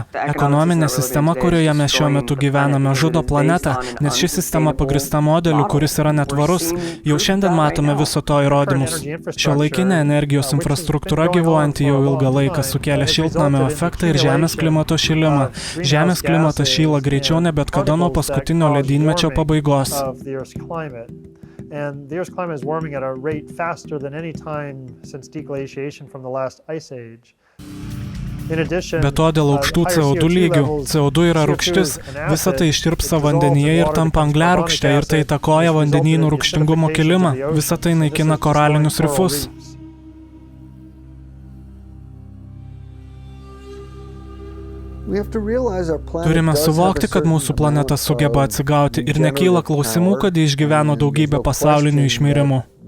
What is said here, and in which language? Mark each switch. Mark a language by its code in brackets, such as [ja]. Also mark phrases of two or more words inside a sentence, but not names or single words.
[lt] Ekonominė sistema, kurioje mes šiuo metu gyvename, žudo planetą, nes ši sistema pagrįsta modeliu, kuris yra netvarus. Jau šiandien matome viso to įrodymus. Šiuolaikinė energijos infrastruktūra gyvuojanti jau ilgą laiką sukėlė šiltnamio efektą ir Žemės klimato šilimą. Žemės klimatas šyla greičiau ne bet kada nuo paskutinio ledynmečio pabaigos. [en] And the Earth's climate is warming at a rate faster than any time since deglaciation from the last ice age. [lt] Be to, dėl aukštų CO2 lygių, CO2 yra rūgštis, visa tai ištirpsta vandenyje ir tampa angliarūgšte ir tai įtakoja vandenynų rūgštingumo kilimą, visa tai naikina koralinius rifus. Turime suvokti, kad mūsų planeta sugeba atsigauti ir nekyla klausimų, kad ji išgyveno daugybę pasaulinių išmirimų.